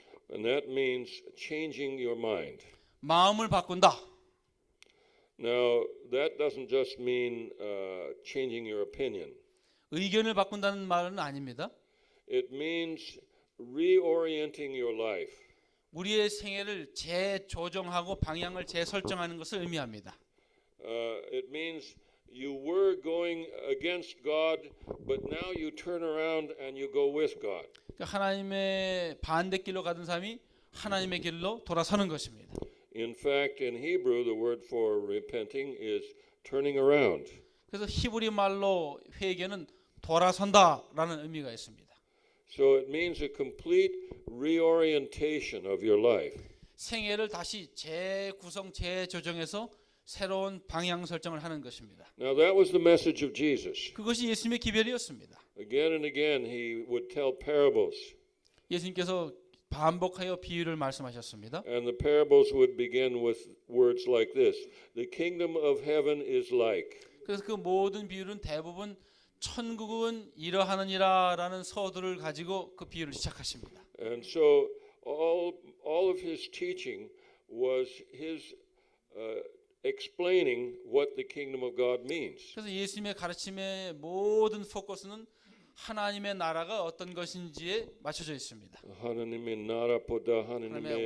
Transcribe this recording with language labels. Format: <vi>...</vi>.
<en>And that means changing your mind.</en> <ko>마음을 바꾼다.</ko> <en>Now, that doesn't just mean changing your opinion.</en> <ko>의견을 바꾼다는 말은 아닙니다.</ko> <en>It means reorienting your life.</en> <ko>우리의 생애를 재조정하고 방향을 재설정하는 것을 의미합니다.</ko> <en>It means you were going against God, but now you turn around and you go with God.</en> <ko>그러니까 하나님의 반대길로 가던 사람이 하나님의 길로 돌아서는 것입니다.</ko> <en>In fact, in Hebrew, the word for repenting is turning around.</en> <ko>그래서 히브리 말로 회개는 돌아선다라는 의미가 있습니다.</ko> <en>So it means a complete reorientation of your life.</en> <ko>생애를 다시 재구성, 재조정해서 새로운 방향 설정을 하는 것입니다.</ko> <en>Now that was the message of Jesus.</en> <ko>그것이 예수님의 기별이었습니다.</ko> <en>Again and again he would tell parables.</en> <ko>예수님께서 반복하여 비유를 말씀하셨습니다.</ko> <en>And the parables would begin with words like this. The kingdom of heaven is like.</en> <ko>그래서 그 모든 비유는 대부분 천국은 이러하느니라라는 서두를 가지고 그 비유를 시작하십니다.</ko> <en>And so all of his teaching was his explaining what the kingdom of God means.</en> <ko>그래서 예수님의 가르침의 모든 포커스는 하나님의 나라가 어떤 것인지에 맞춰져 있습니다. 하나님의 나라보다 하나님의</ko>